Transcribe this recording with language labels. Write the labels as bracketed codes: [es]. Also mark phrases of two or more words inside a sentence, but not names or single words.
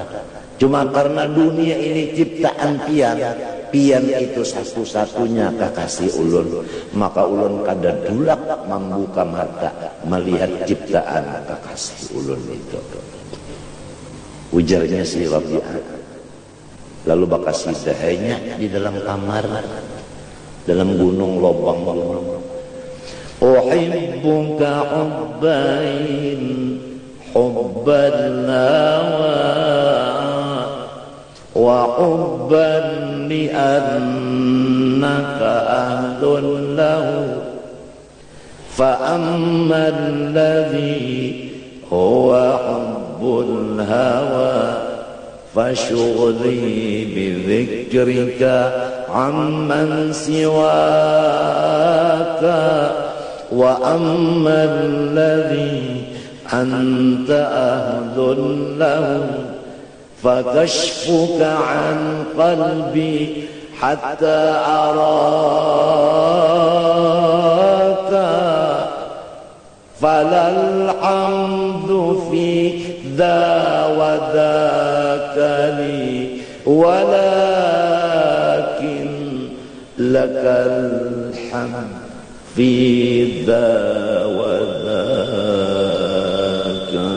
[bjn] Cuma karena dunia ini ciptaan pian, pian itu satu-satunya kekasih ulun, maka ulun kada dulak membuka mata melihat ciptaan kekasih ulun itu. Ujarnya si Rabi'ah. Lalu bakasi dahanya di dalam kamar, dalam gunung, lobang gunung. [ar] أحبك حبين حبا هوى وحبا لأنك أهل له فأما الذي هو حب الهوى فشغلي بذكرك عمن سواك وأما الذي أنت أهل له فكشفك عن قلبي حتى أراك فلا الحمد في ذا وذاك لي ولكن لك الحمد في ذا وذاك.